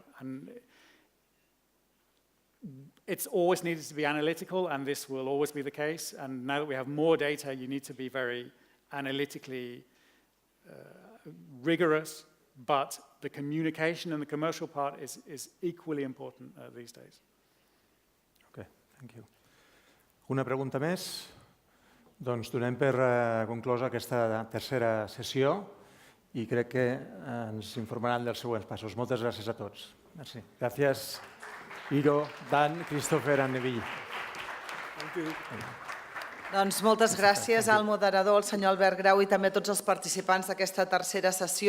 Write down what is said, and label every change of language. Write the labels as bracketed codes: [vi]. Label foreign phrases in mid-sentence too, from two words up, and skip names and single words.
[en] And it's always needed to be analytical, and this will always be the case. And now that we have more data, you need to be very analytically rigorous, but the communication and the commercial part is equally important these days. Okay, thank you. [ca] Una pregunta més? Doncs donem per conclosa aquesta tercera sessió i crec que ens informaran dels següents passos. Moltes gràcies a tots. Merci. Gràcies, Iro, Dan, Christopher i Neville. Doncs moltes gràcies al moderador, el senyor Albert Grau, i també a tots els participants d'aquesta tercera sessió.